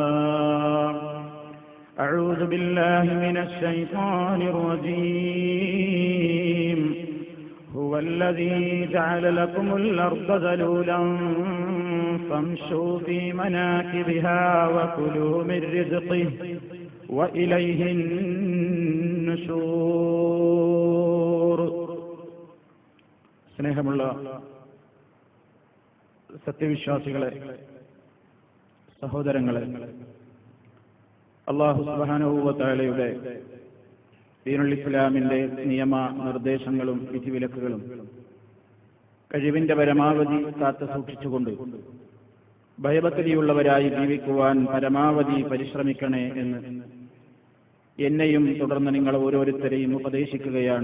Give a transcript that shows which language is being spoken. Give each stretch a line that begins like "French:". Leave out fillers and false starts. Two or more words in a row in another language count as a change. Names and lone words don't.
Arabic: أعوذ بالله من الشيطان الرجيم. هو الذي جعل لكم الأرض ذلولا فامشوا في مناكبها وكلوا من رزقه وإليه النشور.
Malayalam: സ്നേഹമുള്ള സത്യവിശ്വാസികളെ, സഹോദരങ്ങളെ,
Arabic: الله سبحانه وتعالى دين الإسلام
Malayalam: നിയമ നിർദ്ദേശങ്ങളും വിധിവിലക്കുകളും കഴിവിന്റെ പരമാവധി കാത്തു സൂക്ഷിച്ചുകൊണ്ട് ഭയഭക്തിയുള്ളവരായി ജീവിക്കുവാൻ പരമാവധി പരിശ്രമിക്കണേ എന്ന് എന്നെയും തുടർന്ന് നിങ്ങൾ ഓരോരുത്തരെയും ഉപദേശിക്കുകയാണ്.